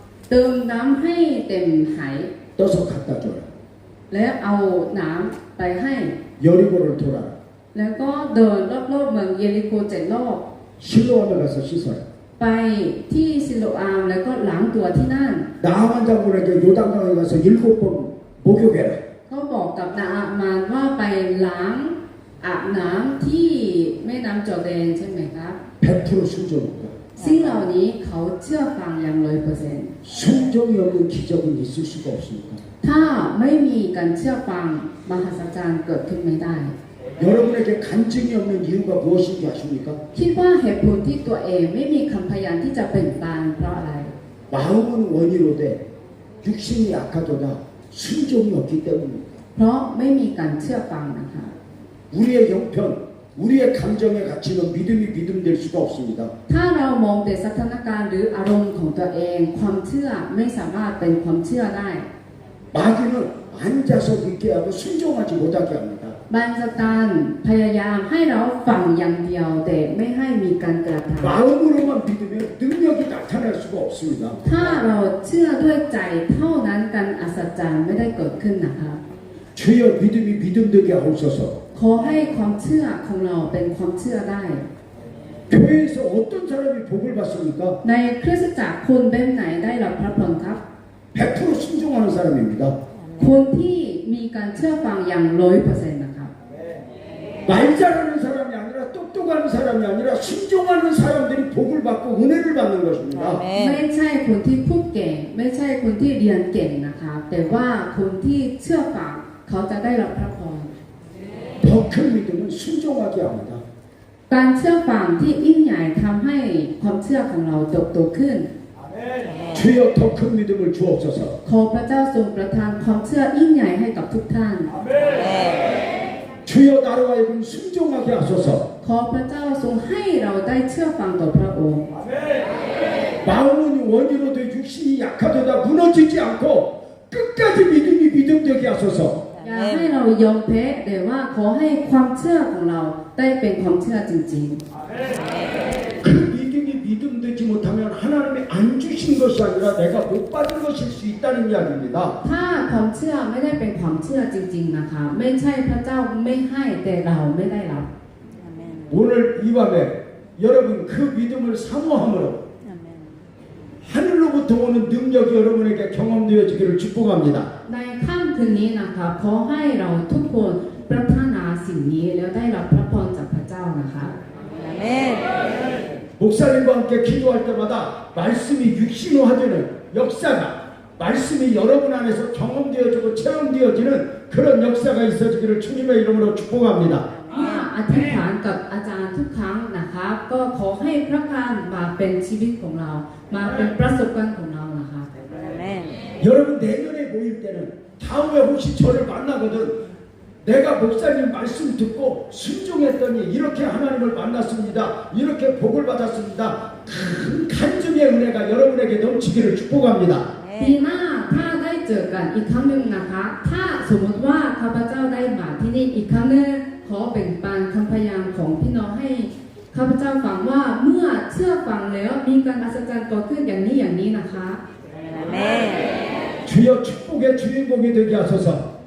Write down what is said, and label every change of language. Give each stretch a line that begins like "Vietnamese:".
Thai: เติมน้ำให้เต็มไห
Korean: 떠서 갖다 줘라.
Thai: แล้วเอาน้ำไปให้
Korean: 여리고를 돌아라.
Thai: แล้วก็เดินรอบๆเมืองเยริโค7 รอบ
Korean: 실로암에 가서 씻어라.
Thai: ไปที่ซิโลอามแล้วก็ล้างตัวที่นั่น
Korean: 나하만 장군에게 요단강에 가서 7번 목욕해라.
Thai: เขาบอกกับนาอามานว่าไปล้างอาบน้ำที่แม่น้ำจอร์แดนใช่ไหมครับ
Korean: 100% 순종입니다.
Thai: สิ่งเหล่านี้เขาเชื่อฟังอย่าง100%
Korean: 순종이 없는 기적은 있을 수가 없습니다.
Thai: ถ้าไม่มีการเชื่อฟังมหัศจรรย์เกิดขึ้นไม่ได้
Korean: 여러분에게 간증이 없는 이유가 무엇인지 아십니까?
Thai: คิดว่าเหตุผลที่ตัวเองไม่มีคำพยานที่จะเปล่งปลั่งเพราะอะไร
Korean: 마음은 원이로되 육신이 약하도다 순종이 없기 때문입니다.
Thai: เพราะไม่มีการเชื่อฟังนะคะ
Korean: 우리의 형편, 우리의 감정의 가치는 믿음이 믿음 될 수가 없습니다.
Thai: ถ้าเรามองแต่สถานการณ์หรืออารมณ์ของตัวเอง ความเชื่อไม่สามารถเป็นความเชื่อได้
Korean: 마귀는 앉아서 믿게 하고 순종하지 못하게 합니다.
Thai: บันสตันพยายามให้เราฟังอย่างเดียวแต่ไม่ให้มีการกระทำ
Korean: 마음으로만 믿으면 능력이 나타날 수가 없습니다.
Thai: ถ้าเราเชื่อด้วยใจเท่านั้นการอัศจรรย์ไม่ได้เกิดขึ้นนะคะ
Korean: 주여 믿음이 믿음 되게 하옵소서.
Thai: ขอให้ความเชื่อของเราเป็นความเชื่อได้
Korean: 교회에서 어떤 사람이 복을 받습니까?
Thai: ในคริสตจักรคนแบบไหนได้รับพระพรครับ
Korean: 100% 순종하는 사람입니다.
Thai: คนที่มีการเชื่อฟังอย่าง100%นะครับ
Korean: 말 잘하는 사람이 아니라 똑똑한 사람이 아니라 순종하는 사람들이 복을 받고 은혜를 받는
Thai: อา
Korean: 것입니다.
Thai: เมน ไม่ใช่คนที่พูดเก่ง ไม่ใช่คนที่เรียนเก่งนะคะแต่ว่าคนที่เชื่อฟังเขาจะได้รับพระพร
Korean: 더 큰 믿음은 순종하게 합니다.
Thai: การเชื่อฟังที่ยิ่งใหญ่ทำให้ความเชื่อของเราเติบโตขึ้น
Korean: 주여 더 큰 믿음을 주옵소서.
Thai: ขอพระเจ้าทรงประทานความเชื่อยิ่งใหญ่ให้กับทุกท่าน
Korean: 주여 주여 나로 하여금 순종하게 하소서.
Thai: ขอพระเจ้าทรงให้เราได้เชื่อฟังต่อพระองค์
Korean: 마음은 원이로도 육신이 약하도다 무너지지 않고 끝까지 믿음이 믿음되게 하소서.
Thai: อย่าให้เรายอมแพ้แต่ว่าขอให้ความเชื่อของเราได้เป็นความเชื่อจริง
Korean: 그 믿음이 믿음되지 못하면 하나님이 안 주신 것이 아니라 내가 못 받은 것일 수 있다는 이야기입니다.
Thai: ๆ ถ้าความเชื่อไม่ได้เป็นความเชื่อจริงๆนะคะไม่ใช่พระเจ้าไม่ให้แต่เราไม่ได้รับ
Korean: 오늘 이 밤에 여러분 그 믿음을 사모함으로 하늘로부터 오는 능력이 여러분에게 경험되어지기를 축복합니다.
Thai: ในค่ำคืนนี้นะคะขอให้เราทุกคนปรารถนาสิ่งนี้แล้วได้รับพระพรจากพระเจ้านะคะ
Korean: 아멘. 목사님과 함께 기도할 때마다 말씀이 육신화되는 역사가 말씀이 여러분 안에서 경험되어지고 체험되어지는 그런 역사가 있어지기를 주님의 이름으로 축복합니다.
Thai: เมื่ออธิษฐานกับอาจารย์ทุกครั้งนะคะก็ขอให้พระพรมาเป็นชีวิตของเรามาเป็นประสบการณ์ของเรานะคะ
Korean: 아멘. 여러분 내년에 모일 때는 다음에 혹시 저를 만나거든 내가 목사님 말씀 듣고 순종했더니 이렇게 하나님을 만났습니다. 이렇게 복을 받았습니다. 큰 간증의 은혜가 여러분에게 넘치기를 축복합니다.
Thai: ปีหน้าถ้าได้เจอกันอีกครั้งหนึ่งนะคะถ้าสมมติว่าข้าพเจ้าได้มาที่นี่อีกครั้งหนึ่งขอแบ่งปันคำพยานของพี่น้องให้ข้าพเจ้าฟังว่าเมื่อเชื่อฟังแล้วมีการอัศจรรย์เกิดขึ้นอย่างนี้นะคะ
Korean: 아멘. 주여 축복의 주인공이 되게 하소서.